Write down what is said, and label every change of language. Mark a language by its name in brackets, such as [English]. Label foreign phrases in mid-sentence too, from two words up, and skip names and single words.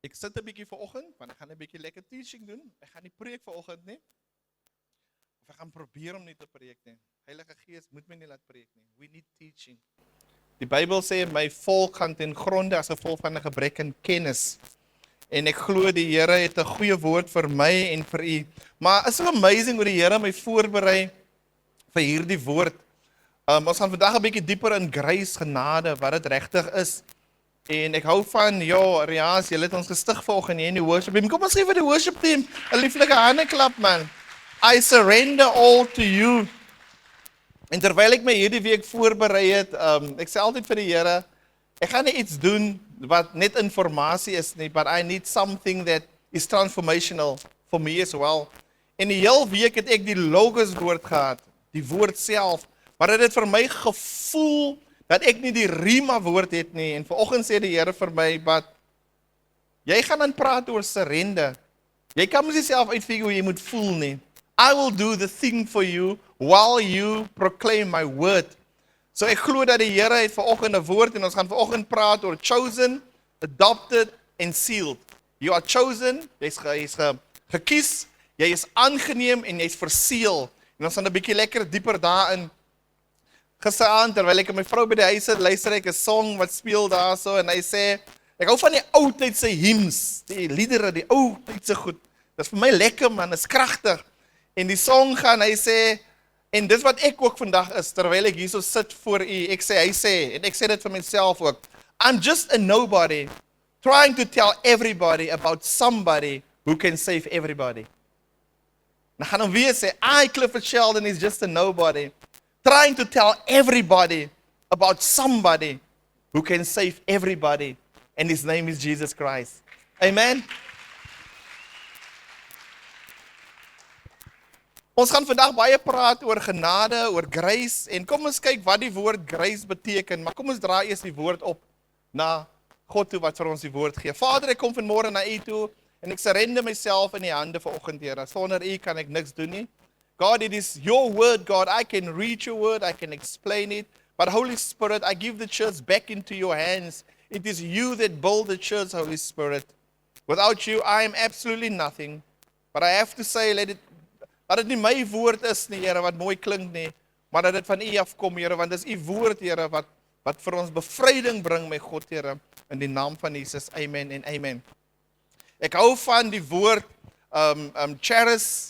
[Afrikaans] Ek sit 'n bietjie vanoggend, want ek gaan 'n bietjie lekker teaching doen. Ek gaan nie preek vanoggend nie. Of ek gaan probeer om nie te preek nie. Heilige Gees moet my nie laat preek nie. [English] We need teaching. [Afrikaans] Die Bybel sê my volk gaan ten gronde as gevolg van 'n gebrek aan kennis. En ek glo die Here het 'n goeie woord vir my en vir u. Maar is so amazing hoe die Here my voorberei vir hierdie woord. Ons gaan vandag 'n bietjie dieper in grace, genade, wat dit regtig is. En ek hou van, Riaas, julle het ons gestig vanoggend hier in die [English] worship team. [Afrikaans] Kom ons gee vir die [English] worship team [Afrikaans] 'n lieflike handeklap, man. [English] I surrender all to you. [Afrikaans] En terwyl ek my hierdie week voorberei het, ek sê altyd vir die Here, ek gaan nie iets doen wat net informasie is nie, [English] but I need something that is transformational for me as well. [Afrikaans] En die hele week het ek die logos woord gehad, die woord self, maar dit het vir my gevoel dat ek nie die rima woord het nie. En vanoggend sê die Here vir my, "But jy gaan dan praat oor surrender. Jy kan mos jouself uitfigure hoe jy moet voel nie. [English] I will do the thing for you while you proclaim my word." [Afrikaans] So ek glo dat die Here het vanoggend 'n woord en ons gaan vanoggend praat oor [English] chosen, adopted and sealed. You are chosen, [Afrikaans] jy's gekies, jy is aangeneem en jy's verseël. En ons gaan 'n bietjie lekker dieper daarin. Gisteraan, terwyl ek met my vrou by die huis sit, luister ek 'n song wat speel daarso en hy sê, ek hou van die ou tydse hymns, die liedere, die ou tydse goed. Dit is vir my lekker, man, is kragtig. En die song gaan, hy sê, en dis wat ek ook vandag is, terwyl ek hierso sit voor u, hy sê, en ek sê dit vir myself ook, [English] I'm just a nobody, trying to tell everybody about somebody who can save everybody. [Afrikaans] Dan gaan hom weer sê, [English] I, Clifford Sheldon, is just a nobody, trying to tell everybody about somebody who can save everybody, and his name is Jesus Christ. Amen? [Afrikaans] Ons gaan vandag baie praat oor genade, oor grace, en kom ons kyk wat die woord grace beteken, maar kom ons draai eers die woord op na God toe wat vir ons die woord gee. Vader, ek kom vanmôre na u toe, en ek surrender myself in die hande vanoggend, Here. Sonder u kan ek niks doen nie. [English] God, it is your word, God. I can read your word, I can explain it, but Holy Spirit, I give the church back into your hands. It is you that build the church, Holy Spirit. Without you, I am absolutely nothing. But I have to say, [Afrikaans] dat dit nie my woord is nie, Here, wat mooi klink nie, maar dat dit van u afkom, Here, want dis u woord, Here, wat vir ons bevryding bring, my God, Here, in die naam van Jesus. Amen en amen. Ek hou van die woord charis.